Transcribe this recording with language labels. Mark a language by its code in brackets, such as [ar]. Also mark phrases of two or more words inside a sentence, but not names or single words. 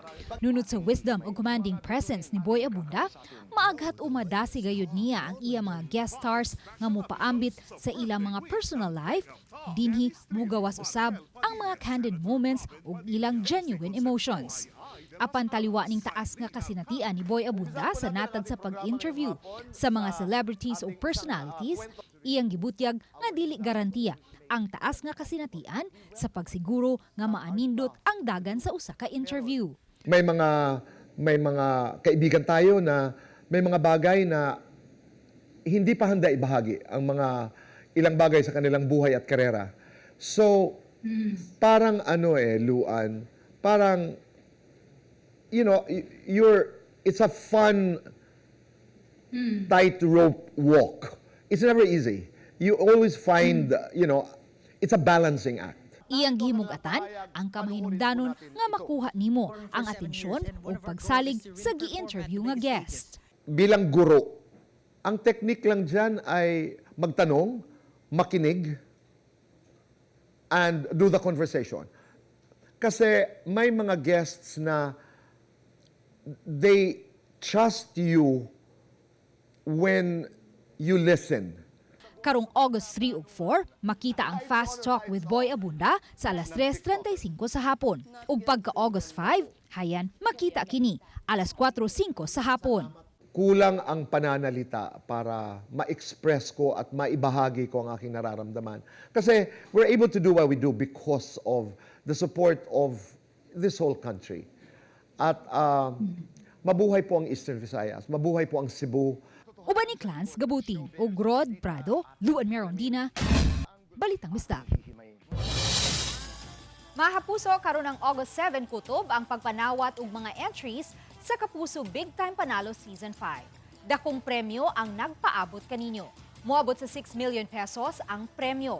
[ceb] Nunod sa wisdom o [en] commanding presence [ceb] ni Boy Abunda, maaghat umadasi gayud niya ang iya mga guest stars nga mopaambit sa ilang mga [en] personal life, [ceb] dinhi mugawas usab ang mga [en] candid moments [ceb] ug ilang [en] genuine emotions. [ceb] Apan taliwa ning taas nga kasinatian ni Boy Abunda sa natad sa pag-interview sa mga celebrities o personalities, iyang gibutyag nga dili garantiya ang taas nga kasinatian sa pagsiguro nga maanindot ang dagan sa usa ka interview. [tl] May mga kaibigan tayo na may mga bagay na hindi pa handa ibahagi ang mga ilang bagay sa kanilang buhay at karera. So, parang Luan, parang [en] it's a fun tightrope walk. It's never easy. You always find, it's a balancing act. [ceb] Iyang gihimug-atan ang kamahinungdanon nga makuha nimo ang atensyon o pagsalig sa gi-interview nga guest. [tl] Bilang guro, ang technique lang dyan ay magtanong, makinig, [en] and do the conversation. [tl] Kasi may mga guests na [en] they trust you when you listen. [ceb] Karong August 3 ug 4, makita ang Fast Talk with Boy Abunda sa alas 3:35 sa hapon. Ug pagka August 5, hayan makita kini alas 4:05 sa hapon. [tl] Kulang ang pananalita para ma-express ko at maibahagi ko ang aking nararamdaman. [en] Kasi we're able to do what we do because of the support of this whole country. [tl] At mabuhay po ang Eastern Visayas, mabuhay po ang Cebu. [ceb] Uban ni Clans Gabutin ug Rod Prado, Luan Merondina, Balitang Bisdak. Mahapuso karon ng August 7 kutob ang pagpanawat ug mga entries sa Kapuso Big Time Panalo Season 5. Dakong premyo ang nagpaabot kaninyo. Moabot sa 6 million pesos ang premyo.